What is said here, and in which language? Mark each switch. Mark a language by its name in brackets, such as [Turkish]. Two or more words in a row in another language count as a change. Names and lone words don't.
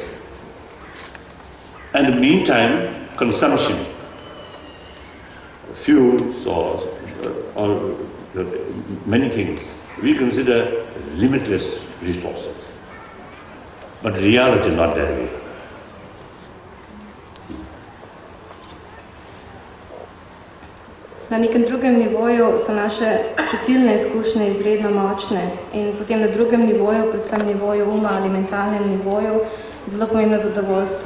[English] And in the meantime, consumption, fuels or many things, we consider limitless resources. But reality not that way. [Slovenian] Na nekem drugem nivoju so naše čutilne izkušnje izredno močne in potem na drugem nivoju, predvsem nivoju uma ali mentalnem nivoju, zelo pomembno zadovoljstvo.